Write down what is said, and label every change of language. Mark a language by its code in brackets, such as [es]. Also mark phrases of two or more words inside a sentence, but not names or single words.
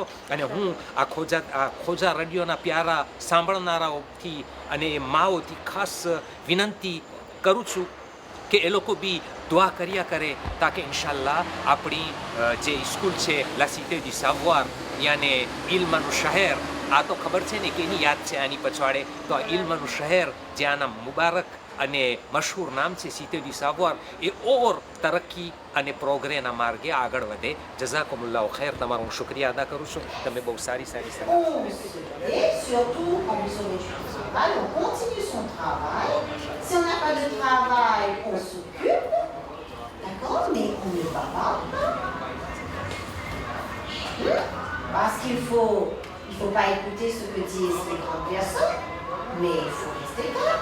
[gu] અને હું આ ખોજા રેડિયોના પ્યારા સાંભળનારાઓથી અને એ માઓથી ખાસ વિનંતી કરું છું કે એ લોકો બી દુઆ કર્યા કરે તાકે ઇન્શાલ્લાહ આપણી જે સ્કૂલ છે લા સિટે ડી સાવોર યાને ઇલ્મનું શહેર, આ તો ખબર છે ને કે એની યાદ છે આની પછવાડે, તો આ ઇલ્મનું શહેર જે આના મુબારક અને મશહૂર નામ છે સિટે ડી સાવોર, એ ઓર તરક્કી અને પ્રોગ્રેના માર્ગે આગળ વધે. [ar] جزاكم الله خير. [gu] તમારો હું શુક્રિયા અદા કરું છું. તમે બહુ સારી સલાહ. [fr] Et surtout, quand vous aurez du travail, on continue son travail. Si on n'a pas de travail, on s'occupe. D'accord? Mais on ne va pas. Parce qu'il faut pas écouter ce que disent les grandes personnes, mais il faut rester calme.